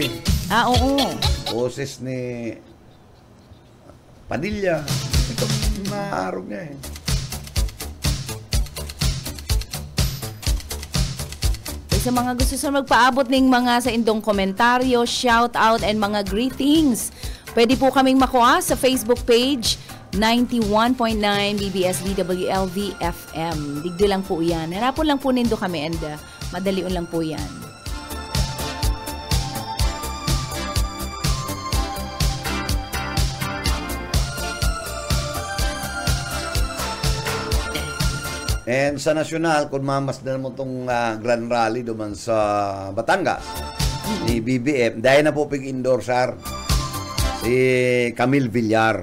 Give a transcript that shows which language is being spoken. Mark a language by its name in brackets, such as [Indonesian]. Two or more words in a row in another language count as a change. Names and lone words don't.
[Filipino] Oo. boses ni Padilla, ito na araw niya eh. [Bikol] Sa mga gusto sa magpaabot ng mga sa indong komentaryo, [English] shout out and [Filipino] mga greetings, pwede po kaming makuha sa Facebook page 91.9 BBS DWLV FM. Digdo lang po yan. [Bikol] Harapon lang po nindo kami and madalion lang po yan. And sa nasyonal, kung mamasdan mo itong Grand Rally duman sa Batangas, ni BBM, dahil na po pig-endorsar si Camille Villar.